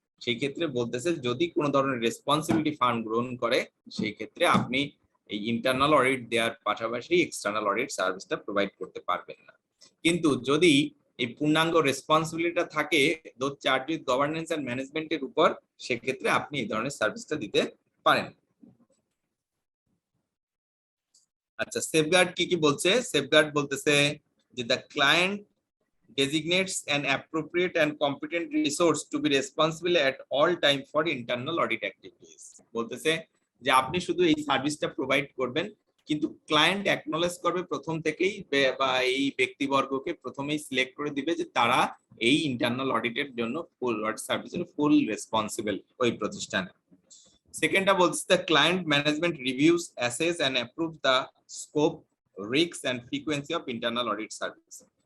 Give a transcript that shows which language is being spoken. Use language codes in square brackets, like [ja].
[bn] সেই ক্ষেত্রে বলতেছে যদি কোনো ধরনের রেসপন্সিবিলিটি ফার্ম গ্রহণ করে সেই ক্ষেত্রে আপনি এই ইন্টারনাল অডিট দেওয়ার পাশাপাশি এক্সটার্নাল অডিট সার্ভিসটা প্রোভাইড করতে পারবেন না। কিন্তু যদি এই পূর্ণাঙ্গ রেসপন্সিবিলিটিটা থাকে [en] those charge with governance and ম্যানেজমেন্টের [bn] উপর, সেক্ষেত্রে আপনি এই ধরনের সার্ভিসটা দিতে পারেন। আচ্ছা, সেফগার্ড কি কি বলছে? সেফগার্ড বলতেছে যে [en] The client designates an appropriate and competent resource to be responsible at all time for internal audit activities। [bn] বলতেছে যে আপনি শুধু এই সার্ভিসটা প্রোভাইড করবেন, কিন্তু ক্লায়েন্ট অ্যাকনলেজ করবে প্রথম থেকেই বা এই ব্যক্তিবর্গকে প্রথমেই সিলেক্ট করে দিবে যে তারা এই ইন্টারনাল অডিটের জন্য ফুল অডিট সার্ভিসের ফুল রেসপন্সিবল ওই প্রতিষ্ঠানে। সেকেন্ডটা বলছে [en] The client management reviews, assess and approve the scope, risk and frequency of internal audit service.